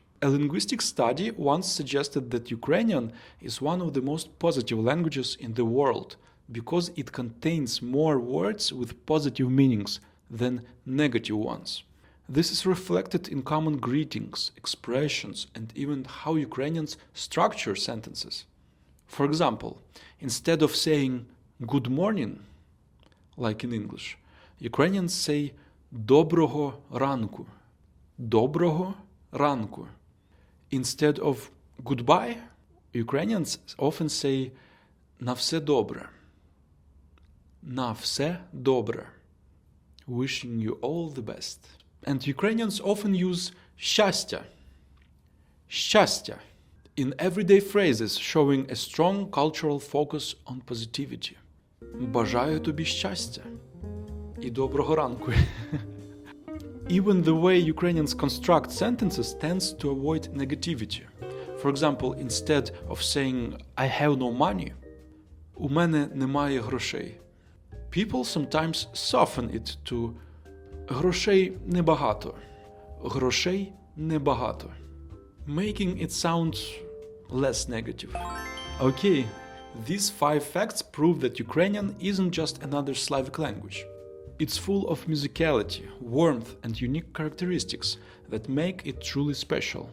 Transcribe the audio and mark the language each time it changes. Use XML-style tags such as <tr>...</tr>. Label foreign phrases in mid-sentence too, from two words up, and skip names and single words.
<en>A linguistic study once suggested that Ukrainian is one of the most positive languages in the world because it contains more words with positive meanings than negative ones. This is reflected in common greetings, expressions, and even how Ukrainians structure sentences. For example, instead of saying good morning, like in English, Ukrainians say</en> <uk>доброго ранку, доброго ранку.</uk> <en>Instead of goodbye, Ukrainians often say</en> <uk>на все добре, на все добре,</uk> <en>wishing you all the best. And Ukrainians often use</en> <uk>щастя, щастя,</uk> <en>in everyday phrases showing a strong cultural focus on positivity.</en> <uk>Бажаю тобі щастя і доброго ранку.</uk> <en>Even the way Ukrainians construct sentences tends to avoid negativity. For example, instead of saying I have no money,</en> <uk>у мене немає грошей.</uk> <en>People sometimes soften it to</en> <uk>грошей небагато, грошей небагато,</uk> <en>making it sound less negative. Okay, these 5 facts prove that Ukrainian isn't just another Slavic language. It's full of musicality, warmth, and unique characteristics that make it truly special.</en>